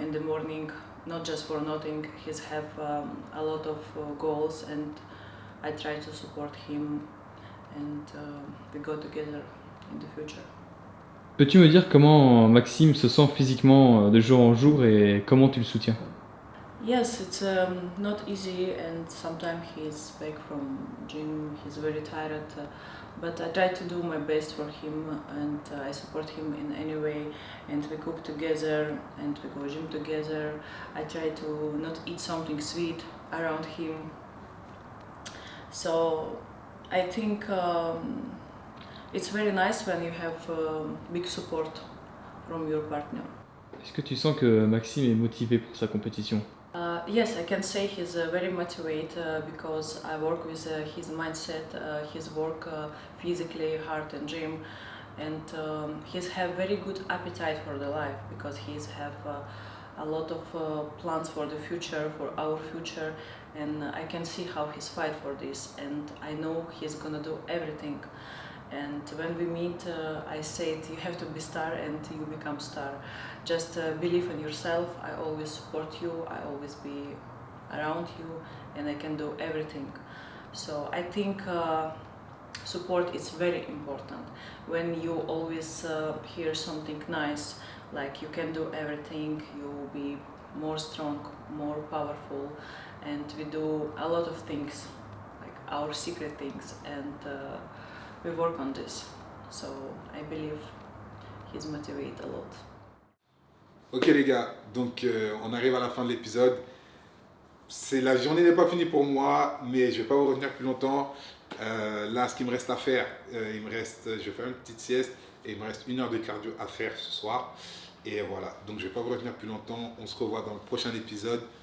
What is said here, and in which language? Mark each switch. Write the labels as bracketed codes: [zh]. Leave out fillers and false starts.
[en] in the morning, not just for nothing. He's have a lot of goals, and I try to support him, and we go together in the future. [fr] Peux-tu me dire comment Maxime se sent physiquement de jour en jour et comment tu le soutiens? [en] Yes, it's not easy, and sometimes he's back from gym, he's very tired, but I try to do my best for him, and I support him in any way, and we cook together, and we go gym together. I try to not eat something sweet around him. So I think it's very nice when you have big support from your partner. [fr] Est-ce que tu sens que Maxime est motivé pour sa compétition? [en] Yes, I can say he's very motivated because I work with his mindset, his work physically hard in gym, and he's have very good appetite for the life because he's have a lot of plans for the future, for our future, and I can see how he's fight for this, and I know he's gonna do everything. And when we meet, I said you have to be star and you become star. Just believe in yourself. I always support you. I always be around you, and I can do everything. So I think support is very important. When you always hear something nice, like you can do everything, you will be more strong, more powerful, and we do a lot of things, like our secret things, and we work on this. So I believe he's motivated a lot. [fr] Ok les gars, donc on arrive à la fin de l'épisode. La journée n'est pas finie pour moi, mais je ne vais pas vous retenir plus longtemps. Là, ce qu'il me reste à faire, je vais faire une petite sieste et il me reste 1 heure de cardio à faire ce soir. Et voilà, donc je ne vais pas vous retenir plus longtemps. On se revoit dans le prochain épisode.